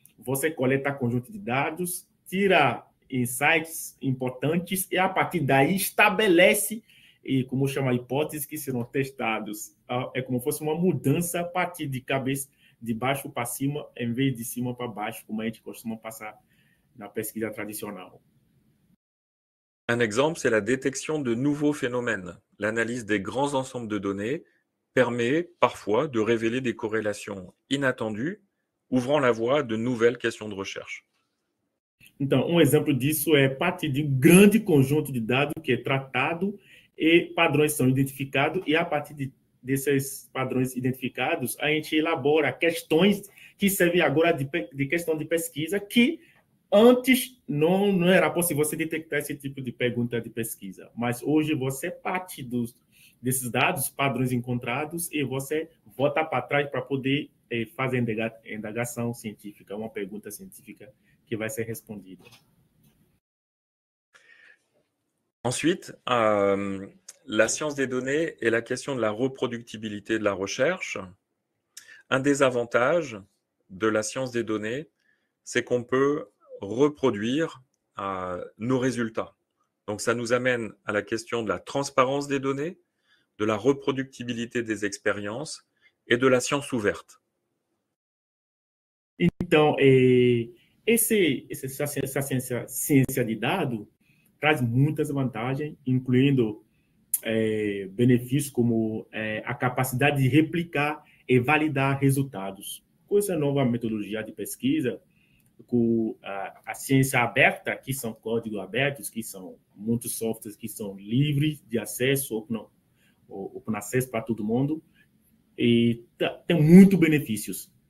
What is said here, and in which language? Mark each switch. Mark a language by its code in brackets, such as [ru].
[pt] Você coleta conjunto de dados, tira insights importantes e, a partir daí, estabelece, como chama, hipóteses que serão testados. É como se fosse uma mudança a partir de cabeça, de baixo para cima, em vez de cima para baixo, como a gente costuma passar na pesquisa tradicional. [fr] Un exemple, c'est la détection de nouveaux phénomènes. L'analyse des grands ensembles de données permet parfois de révéler des corrélations inattendues, ouvrant la voie à de nouvelles questions de recherche. [pt] Então, exemplo disso é partir de um grande conjunto de dados que é tratado e padrões são identificados, e a partir desses padrões identificados, a gente elabora questões que servem agora de questão de pesquisa que antes não era possível você detectar esse tipo de pergunta de pesquisa, mas hoje você parte desses dados, padrões encontrados, e você volta para trás para poder fazer indagação científica, uma pergunta científica que vai ser respondida. [fr] Ensuite, la science des données et la question de la reproductibilité de la recherche. Un des avantages de la science des données, c'est qu'on peut reproduire nos résultats. Donc, ça nous amène à la question de la transparence des données, de la reproductibilité des expériences et de la science ouverte. [pt] Então, essa ciência de dados traz muitas vantagens, incluindo benefícios como a capacidade de replicar e validar resultados. Com essa nova metodologia de pesquisa, com a ciência aberta, que são códigos abertos, que são muitos softwares que são livres de acesso, open acesso para todo mundo, e tem muitos benefícios.